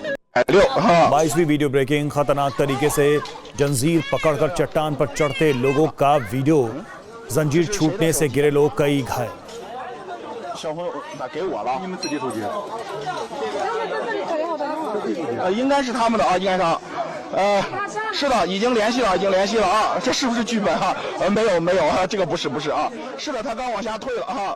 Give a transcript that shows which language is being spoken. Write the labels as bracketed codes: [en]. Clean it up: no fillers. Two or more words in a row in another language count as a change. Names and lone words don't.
[hi] 22वीं वीडियो ब्रेकिंग। खतरनाक तरीके से जंजीर पकड़कर चट्टान पर चढ़ते लोगों का वीडियो। जंजीर छूटने से गिरे लोग, कई घायल। [zh] 小朋友打给我了，你们自己手机？应该是他们的啊，应该是。是的，已经联系了，啊，这是不是剧本啊？没有啊，这个不是啊，是的，他刚往下退了啊。